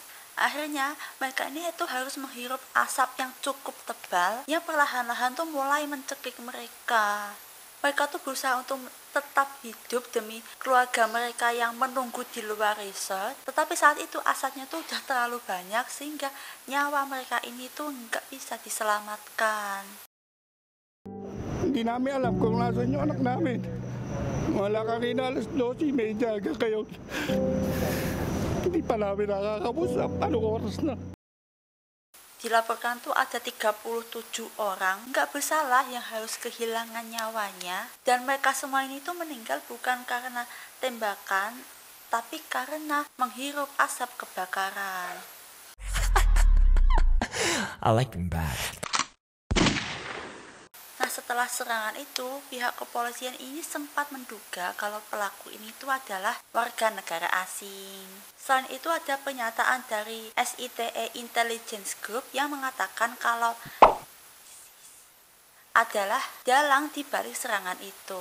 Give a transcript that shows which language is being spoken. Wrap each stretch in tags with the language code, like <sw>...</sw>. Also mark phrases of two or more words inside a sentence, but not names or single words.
<id>Akhirnya mereka ini itu harus menghirup asap yang cukup tebal yang perlahan-lahan tuh mulai mencekik mereka. Mereka tuh berusaha untuk tetap hidup demi keluarga mereka yang menunggu di luar resort. Tetapi saat itu asapnya tuh udah terlalu banyak sehingga nyawa mereka ini tuh nggak bisa diselamatkan.</id> <tl>Hindi namin alam kung nasan yung anak namin. Wala kanina alas 12:30 hanggang kayo. Hindi pa namin nakakausap. Anong oras na?</tl> <id>Dilaporkan tuh ada 37 orang nggak bersalah yang harus kehilangan nyawanya, dan mereka semua ini tuh meninggal bukan karena tembakan tapi karena menghirup asap kebakaran.</id> <en>I like them back.</en> <id>Nah, setelah serangan itu, pihak kepolisian ini sempat menduga kalau pelaku ini tuh adalah warga negara asing. Selain itu ada pernyataan dari SITE Intelligence Group yang mengatakan kalau adalah dalang di balik serangan itu.</id>